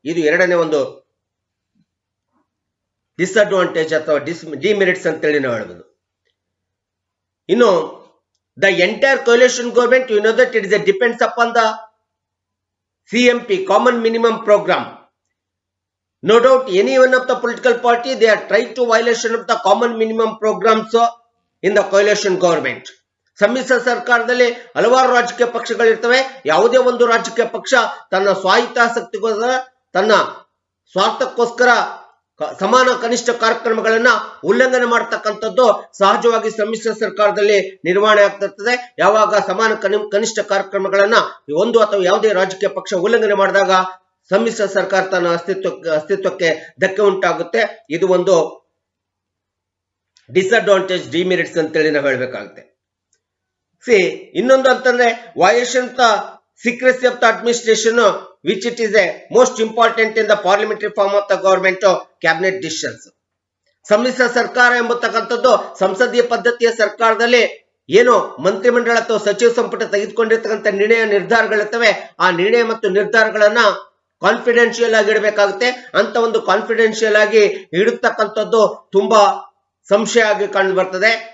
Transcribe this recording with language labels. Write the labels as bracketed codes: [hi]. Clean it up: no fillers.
[kn] ಇದು ಎರಡನೇ ಒಂದು ಡಿಸ್ಅಡ್ವಾಂಟೇಜ್ ಅಥವಾ ಡಿಮೆರಿಟ್ಸ್ ಅಂತೇಳಿ ನಾವು ಹೇಳ್ಬೋದು. [en] ಇನ್ನು the entire coalition government, you know that it is depends upon the CMP, common minimum program. No doubt any one of the political party they are tried to violation of the common minimum programs in the coalition government. [kn] ಸಮ್ಮಿಶ್ರ ಸರ್ಕಾರದಲ್ಲಿ ಹಲವಾರು ರಾಜಕೀಯ ಪಕ್ಷಗಳಿರ್ತವೆ. ಯಾವುದೇ ಒಂದು ರಾಜಕೀಯ ಪಕ್ಷ ತನ್ನ ಸ್ವಾಹಿತಾಸಕ್ತಿಗೋಸ್ಕರ, ತನ್ನ ಸ್ವಾರ್ಥಕ್ಕೋಸ್ಕರ ಸಮಾನ ಕನಿಷ್ಠ ಕಾರ್ಯಕ್ರಮಗಳನ್ನ ಉಲ್ಲಂಘನೆ ಮಾಡತಕ್ಕಂಥದ್ದು ಸಹಜವಾಗಿ ಸಮ್ಮಿಶ್ರ ಸರ್ಕಾರದಲ್ಲಿ ನಿರ್ವಹಣೆ ಆಗ್ತಿರ್ತದೆ. ಯಾವಾಗ ಸಮಾನ ಕನಿಷ್ಠ ಕಾರ್ಯಕ್ರಮಗಳನ್ನ ಒಂದು ಅಥವಾ ಯಾವುದೇ ರಾಜಕೀಯ ಪಕ್ಷ ಉಲ್ಲಂಘನೆ ಮಾಡಿದಾಗ ಸಮ್ಮಿಶ್ರ ಸರ್ಕಾರ ತನ್ನ ಅಸ್ತಿತ್ವಕ್ಕೆ ಧಕ್ಕೆ ಉಂಟಾಗುತ್ತೆ. ಇದು ಒಂದು ಡಿಸ್ಅಡ್ವಾಂಟೇಜ್, ಡಿಮೆರಿಟ್ಸ್ ಅಂತೇಳಿ ನಾವು ಹೇಳ್ಬೇಕಾಗುತ್ತೆ. ಇನ್ನೊಂದು ಅಂತಂದ್ರೆ [en] Violation of the secrecy of the administration which it is a most important in the parliamentary form of the government cabinet decisions. [kn] ಸಮ್ಮಿಶ್ರ ಸರ್ಕಾರ ಎಂಬತಕ್ಕಂಥದ್ದು ಸಂಸದೀಯ ಪದ್ಧತಿಯ ಸರ್ಕಾರದಲ್ಲಿ ಏನು ಮಂತ್ರಿಮಂಡಲ ಅಥವಾ ಸಚಿವ ಸಂಪುಟ ತೆಗೆದುಕೊಂಡಿರ್ತಕ್ಕಂಥ ನಿರ್ಧಾರಗಳಿರ್ತವೆ. ಆ ನಿರ್ಣಯ ಮತ್ತು ನಿರ್ಧಾರಗಳನ್ನ ಕಾನ್ಫಿಡೆನ್ಷಿಯಲ್ ಆಗಿ ಇಡಬೇಕಾಗುತ್ತೆ. ಅಂತ ಒಂದು ಕಾನ್ಫಿಡೆನ್ಷಿಯಲ್ ಆಗಿ ಇಡತಕ್ಕಂಥದ್ದು ತುಂಬಾ ಸಂಶಯ ಆಗಿ ಕಂಡು ಬರ್ತದೆ.